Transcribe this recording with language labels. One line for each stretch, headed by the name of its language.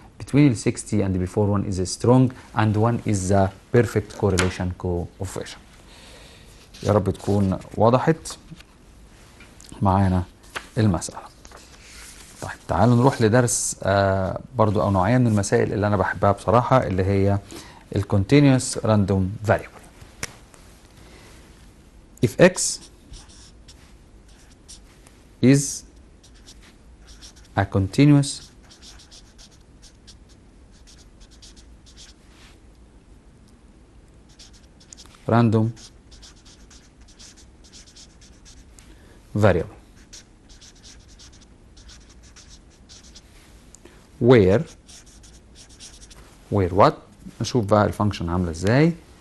English: between 60 and before one is strong and one is the perfect correlation coefficient.
Arabic: يا رب تكون وضحت معانا المسألة. طيب تعالوا نروح لدرس برضو أو نوعية من المسائل اللي أنا بحبها بصراحة، اللي هي ال continuous random variable.
English: If x is a continuous random variable where what؟
Arabic: نشوف بقى الفانكشن عامله ازاي.